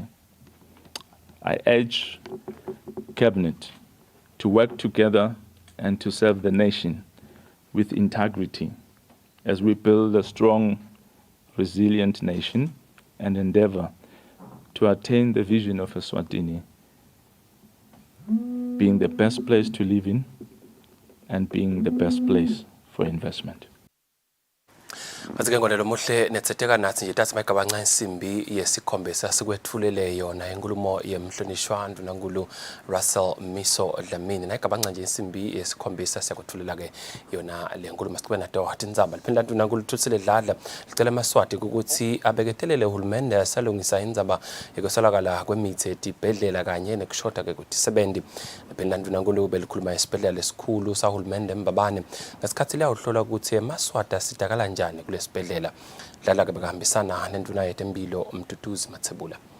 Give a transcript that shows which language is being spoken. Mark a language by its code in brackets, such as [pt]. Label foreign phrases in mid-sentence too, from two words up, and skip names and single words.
[en] I urge Cabinet to work together and to serve the nation with integrity as we build a strong, resilient nation and endeavor to attain the vision of Eswatini being the best place to live in and being the best place for investment. [ss] Azike ngonelo muhle netsetheka nathi nje tathi mayigabanga insimbi yesikhombisa sikwethulele yona inkulumo yemhlonishwa ndunankulu Russell Miso Dlamini nayigabanga nje insimbi yesikhombisa siyakwethulela ke yona le nkulumo siqhubeka nato Tindzaba liphela ndunankulu Thulisile Dladla licela amaswati ukuthi abeketelele uhulumende yasalungisa indzaba yokusolakala kwemithi etibhedlela kanye nekushoda ke kudisebendi liphela ndunankulu belikhuluma isibhedlela lesikhulu sahulumende eMbabane ngasikhathi la uhlola ukuthi amaswati asidakala njani kulesibhedlela dlala ke bekahambisana nenduna yetempilo uMduduzi Mathebula.